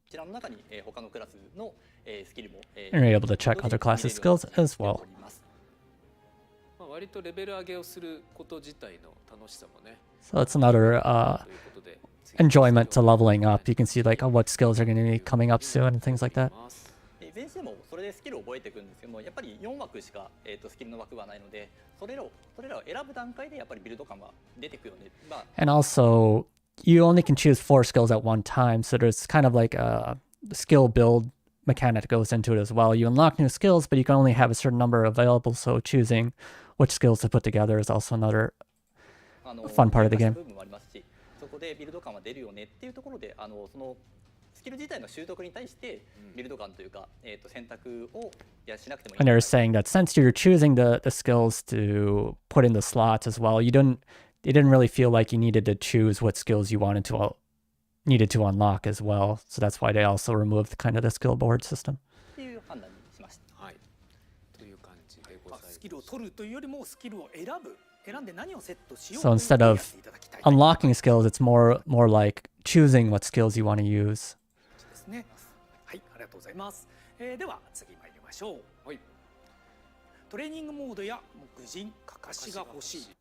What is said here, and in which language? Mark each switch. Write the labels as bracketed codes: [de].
[en] And you're able to check other classes' skills as well. [ja] 割とレベル上げをすること自体の楽しさもね。 [en] So it's another enjoyment to leveling up. You can see like what skills are going to be coming up soon and things like that. [ja] いずれにしてもそれでスキルを覚えていくんですけども、やっぱり4枠しかスキルの枠はないので、それらを選ぶ段階でやっぱりビルド感は出てくるよね。 [en] And also, you only can choose 4 skills at one time, so there's kind of like a skill build mechanic that goes into it as well. You unlock new skills, but you can only have a certain number available, so choosing which skills to put together is also another fun part of the game. [ja] そこでビルド感は出るよねっていうところで、そのスキル自体の習得に対してビルド感というか、選択をしなくてもいい。 [en] And they're saying that since you're choosing the skills to put in the slots as well, you didn't really feel like you needed to choose what skills you needed to unlock as well. So that's why they also removed kind of the skill board system. [ja] っていう判断にしました。はい。という感じでございます。スキルを取るというよりもスキルを選んで何をセットしよう [en] So instead of unlocking skills, it's more like choosing what skills you want to use. [ja] ですね。はい、ありがとうございます。では次参りましょう。はい。トレーニングモードや目次、かかしが欲しい。